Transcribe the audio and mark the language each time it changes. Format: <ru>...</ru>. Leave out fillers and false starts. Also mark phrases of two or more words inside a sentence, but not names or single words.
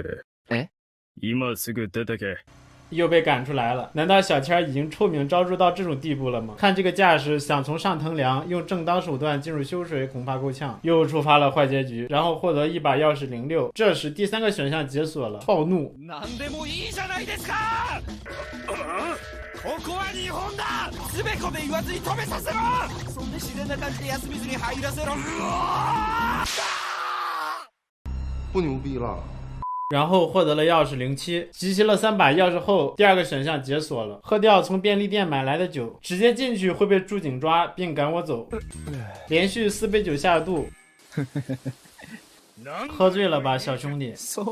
<zh>又被赶出来了，难道小千已经臭名昭著到这种地步了吗？看这个架势，想从上藤梁用正当手段进入修水恐怕够呛。又触发了坏结局，然后获得一把钥匙06。这时第3个选项解锁了，暴怒。</zh> <ja>ここは日本だ。つべこべ言わずに止めさせろ。そんな自然な感じで休みずに入らせろ。</ja> <zh>不牛逼了。然后获得了钥匙07，集齐了3把钥匙后，第2个选项解锁了，喝掉从便利店买来的酒，直接进去会被驻警抓并赶我走。连续4杯酒下肚，喝醉了吧小兄弟？</zh>